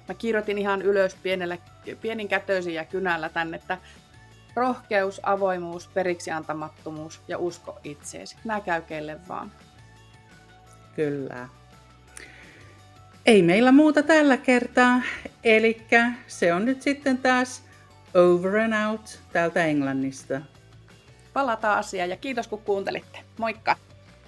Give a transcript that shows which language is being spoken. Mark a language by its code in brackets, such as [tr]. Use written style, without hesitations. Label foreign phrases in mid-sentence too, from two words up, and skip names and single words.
[fi] Mä kirjoitin ihan ylös pienin kätöisin ja kynällä tänne, että rohkeus, avoimuus, periksiantamattomuus ja usko itseesi. Nää käy kelle vaan. Kyllä. Ei meillä muuta tällä kertaa, elikkä se on nyt sitten taas [en] over and out [fi] täältä Englannista. Palataan asiaan ja kiitos kun kuuntelitte. Moikka!